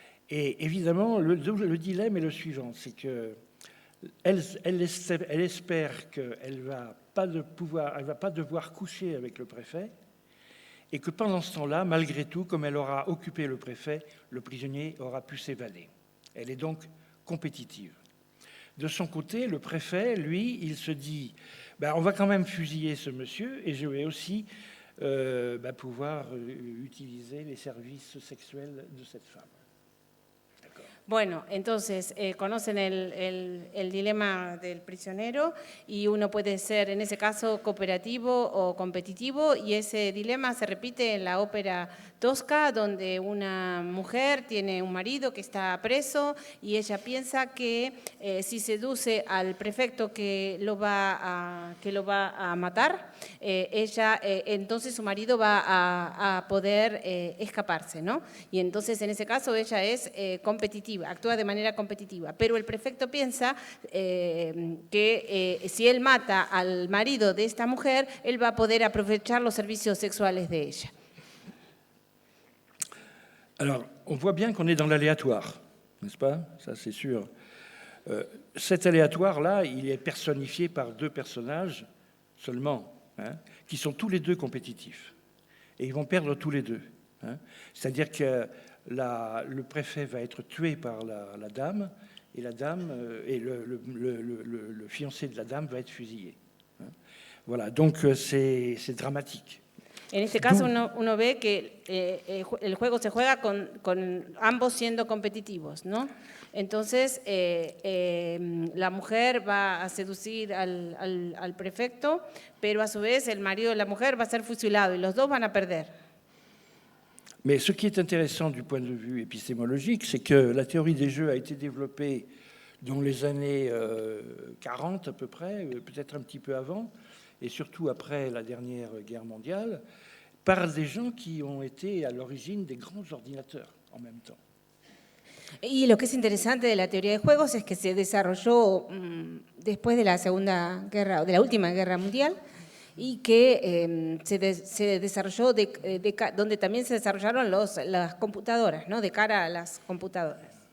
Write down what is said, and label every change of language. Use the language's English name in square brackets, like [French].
[French] Et évidemment, le dilemme est le suivant, c'est que elle espère qu'elle va pas devoir coucher avec le préfet, et que pendant ce temps-là, malgré tout, comme elle aura occupé le préfet, le prisonnier aura pu s'évader. Elle est donc compétitive. De son côté, le préfet, lui, il se dit on va quand même fusiller ce monsieur, et je vais aussi pouvoir utiliser les services sexuels de cette femme. [Spanish] Bueno, entonces conocen el dilema del prisionero y uno puede ser en ese caso cooperativo o competitivo, y ese dilema se repite en la ópera Tosca, donde una mujer tiene un marido que está preso y ella piensa que si seduce al prefecto que lo va a matar, entonces su marido va a poder escaparse, ¿no? Y entonces en ese caso ella es competitiva, actúa de manera competitiva, pero el prefecto piensa que si él mata al marido de esta mujer, él va a poder aprovechar los servicios sexuales de ella. [French] Alors, on voit bien qu'on est dans l'aléatoire, n'est-ce pas? Ça, c'est sûr. Cet aléatoire-là, il est personnifié par deux personnages seulement, qui sont tous les deux compétitifs. Et ils vont perdre tous les deux. C'est-à-dire que le préfet va être tué par la dame, et la dame et le fiancé de la dame va être fusillé. Voilà, donc c'est dramatique. [Spanish] En este caso uno ve que el juego se juega con ambos siendo competitivos, ¿no? Entonces la mujer va a seducir al prefecto, pero a su vez el marido de la mujer va a ser fusilado y los dos van a perder. [French] Mais ce qui est intéressant du point de vue épistémologique, c'est que la théorie des jeux a été développée dans les années 40 à peu près, peut-être un petit peu avant, et surtout après la dernière guerre mondiale, par des gens qui ont été à l'origine des grands ordinateurs en même temps. [Spanish] Y lo que es interesante de la teoría de juegos es que se desarrolló después de la Segunda Guerra, o de la última Guerra Mundial, y que se desarrolló donde también se desarrollaron las computadoras, ¿no? De cara a las computadoras.